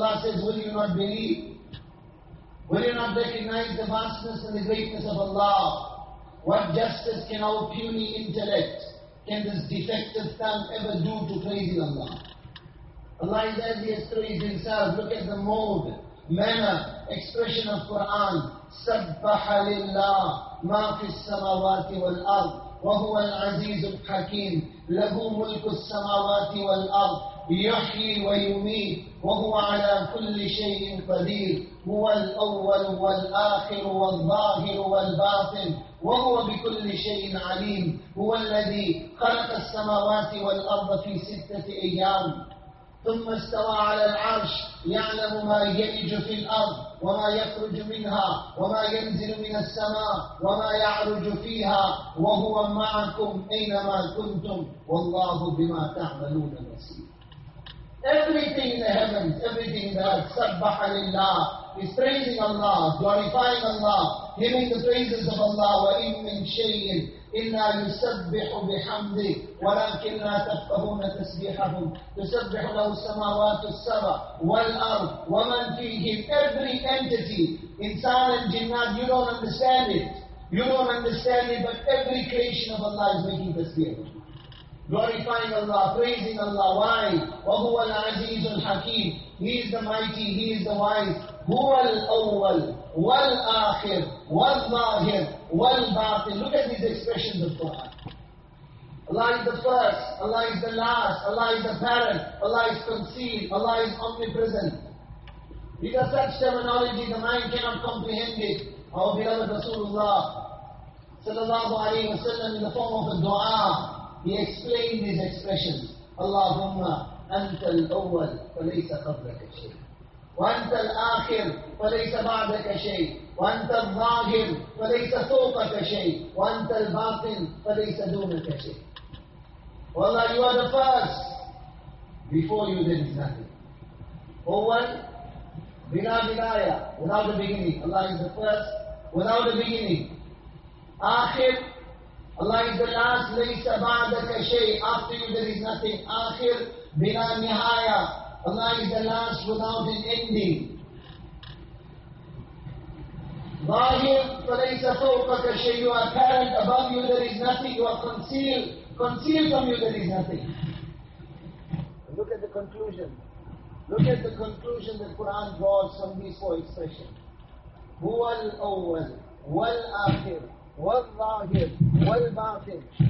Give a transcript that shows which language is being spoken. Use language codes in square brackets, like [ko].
[en] Allah says, will you not believe? Will you not recognize the vastness and the greatness of Allah? What justice can our puny intellect, can this defective tongue ever do to praising Allah? Allah is as he has praised himself. Look at the mode, manner, expression of Quran. [ar] سَبَّحَ لِلَّهِ مَا فِي السَّمَوَاتِ وَالْأَرْضِ وَهُوَ الْعَزِيزُ الْحَكِيمُ لَهُ مُلْكُ السَّمَاوَاتِ وَالْأَرْضِ يُحْيِي وَيُمِيتُ وَهُوَ عَلَى كُلِّ شَيْءٍ قَدِيرٌ هُوَ الْأَوَّلُ وَالْآخِرُ وَالظَّاهِرُ وَالْبَاطِنُ وَهُوَ بِكُلِّ شَيْءٍ عَلِيمٌ هُوَ الَّذِي خَلَقَ السَّمَاوَاتِ وَالْأَرْضَ فِي سِتَّةِ أَيَّامٍ ثم استوى على العرش يعلم ما يلج في الأرض وما يخرج منها وما ينزل من السماء وما يعرج فيها وهو معكم أينما كنتم والله بما تعملون بصير. [en] Everything in the heavens, everything that [ar] سبح لله [en] is praising Allah, glorifying Allah, giving the praises of Allah. [ar] وإن من شيء إلا يسبح بحمده ولكن لا تفقهون تسبيحهم تسبح له السماوات السبع والأرض ومن فيهن. [en] Every entity, insan and jinnat, you don't understand it. You don't understand it, but every creation of Allah is making tasbih. Glorifying Allah, praising Allah. Why? [ar] وَهُوَ الْعَزِيزُ الْحَكِيمُ. [en] He is the mighty, he is the wise. [ar] هُوَ الْأَوَّلُ. والآخر والظاهر والباطن. [en] Look at these expressions of Quran. Allah is the first, Allah is the last, Allah is apparent, Allah is conceived, Allah is omnipresent. These are such terminology, the mind cannot comprehend it. Our beloved Rasulullah sallallahu alayhi wa sallam, in the form of a dua, he explained these expressions. [ar] Allahumma antal awwal falaysa qablaka shay. وَأَنْتَ الْآخِرُ فَلَيْسَ بَعْدَكَ شَيْءٍ وَأَنْتَ الظَّاهِرُ فَلَيْسَ فَوْقَكَ شَيْءٍ وَأَنْتَ الْبَاطِنُ فَلَيْسَ دُونَكَ شَيْءٍ. [en] Wallah, you are the first. Before you there is nothing. [ar] أول بلا بداية, [en] without the beginning. Allah is the first, without the beginning. [ar] آخر, [en] Allah is the last. [ar] لَيْسَ بَعْدَكَ شَيْءٍ, [en] after you there is nothing. [ar] آخر بلا نهاية, [en] Allah is the last without an ending. [ar] Zahir, فَلَيْسَ فَوْقَكَ شَيْءٍ. [en] You are apparent, above you there is nothing. You are concealed from you there is nothing. Look at the conclusion. Look at the conclusion that Quran draws from these four expressions. [ar] هُوَ الْأَوَّلُ وَالْآخِرُ وَالظَّاهِرُ وَالْبَاطِنُ.